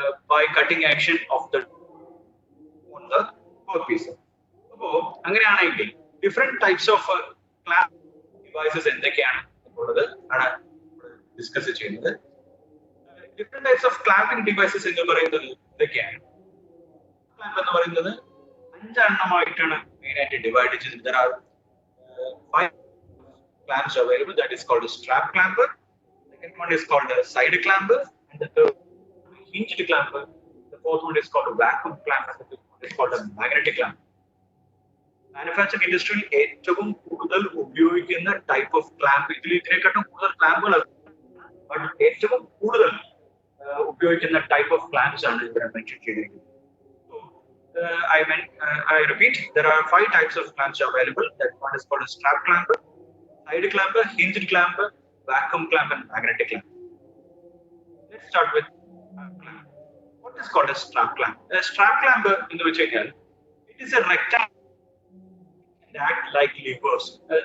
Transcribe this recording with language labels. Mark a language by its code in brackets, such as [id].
[en] by cutting action of the on the workpiece. [ml] അപ്പോൾ അങ്ങനെയാണെങ്കിൽ different types of clamp devices എന്തൊക്കെയാണ് എന്നുള്ളത് ആണ് ഡിസ്കസ് ചെയ്യുന്നത്. Different types of clamping devices എന്ന് പറയുന്നത് എന്തൊക്കെയാണ്? ക്ലാമ്പ് എന്ന് പറയുന്നത് 5 എണ്ണമായിട്ടാണ് മെയിൻ ആയിട്ട് ഡിവൈഡ് ചെയ്തത്. [en] There are 5 clamps available. That is called a strap clamper. Second one is called a side clamper, and the third hinged clamper. The fourth one is called a vacuum clamper. The fifth one is called a magnetic clamper. [ml] Manufacturing industry ഏറ്റവും കൂടുതൽ ഉപയോഗിക്കുന്ന type of clamp, ഇതിനെക്കാട്ടും കൂടുതൽ ക്ലാമ്പുകൾ, but ഏറ്റവും കൂടുതൽ ഉപയോഗിക്കുന്ന type of ക്ലാമ്പ്സ് ആണ് ഇവിടെ mention ചെയ്തിരിക്കുന്നത്. [en] I repeat, there are 5 types of clamps available. That one is called a strap clamper, side clamper, hinged clamper, vacuum clamp, and magnetic clamp. Let's start with clamp. What is called a strap clamp? A strap clamper, in which again, it is a rectangle and act like levers.